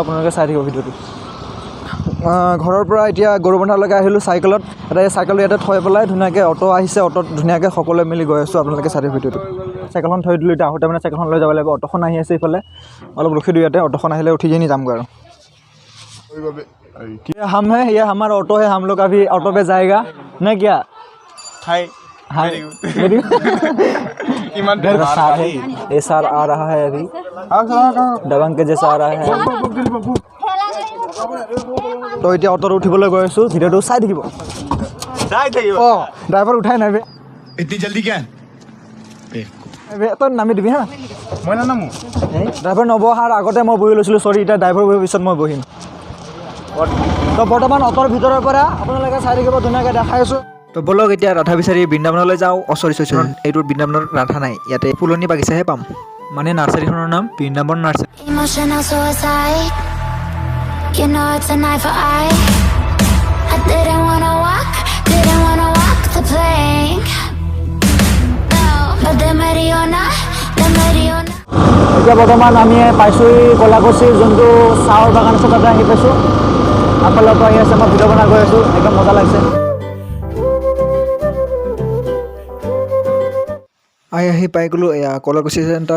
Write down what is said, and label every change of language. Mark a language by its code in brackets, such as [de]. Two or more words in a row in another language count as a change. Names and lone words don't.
[as] আপোনালোকে চাই থাকিব ভিডিঅ'টো। ঘৰৰ পৰা এতিয়া গৰুবন্ধালৈকে আহিলোঁ চাইকেলত। এটা এই চাইকেলটো ইয়াতে থৈ পেলাই ধুনীয়াকৈ অ'টো আহিছে, অ'টোত ধুনীয়াকৈ সকলোৱে মিলি গৈ আছোঁ। আপোনালোকে চাই থাকিব ভিডিঅ'টো। চাইকেলখন থৈ দিলোঁ, এতিয়া আহোঁতে মানে চাইকেলখন লৈ যাব লাগিব। অ'টোখন আহি আছে এইফালে, অলপ ৰখি দিওঁ ইয়াতে। অ'টোখন আহিলে উঠি কিনি যামগৈ আৰু। [hi] ये हम है, ये हमारा ऑटो है, हम लोग अभी ऑटो पे जाएगा ना क्या? हाय हाय मेरे साथ है, ये सार आ रहा है अभी दबंग के जैसा आ रहा है। [as] तो এতিয়া অটোত উঠিবলৈ গৈ আছোঁ, ভিডিঅ'টো চাই থাকিব। অঁ ড্ৰাইভাৰ উঠাই নাই বে, [hi] इतनी जल्दी क्या [as] তই নামি দিবি হা। [hi] मैं ना नामू [as] ড্ৰাইভাৰ নবহাৰ আগতে মই বহি লৈছিলোঁ, চৰি। এতিয়া ড্ৰাইভাৰ বহিৰ পিছত মই বহিম। তো বৰ্তমান অটোৰ ভিতৰৰ পৰা আপোনালোকে চাই থাকিব, ধুনীয়াকৈ দেখাই আছোঁ। তো বলক এতিয়া ৰাধা বিচাৰি বৃন্দাবনলৈ যাওঁ। চৰি এইটো বৃন্দাবনত ৰাধা নাই, ইয়াতে ফুলনি বাগিচাহে পাম। মানে নাৰ্চাৰীখনৰ নাম বৃন্দাবন নাৰ্চাৰী। [en] Emotional suicide. You know it's a knife for eye. I didn't wanna walk the plank. No, but the Mariona. [as] এতিয়া বৰ্তমান আমি পাইছোঁ কলাকুছিৰ যোনটো চাহৰ বাগান আছে, তাতে আহি পাইছোঁ। আগফালৰ পৰা আহি আছে, মই ভিডিঅ' বনাই গৈ আছোঁ, একদম মজা লাগিছে। আহি পাই গ'লোঁ এয়া কলাকুছি চেণ্টাৰ।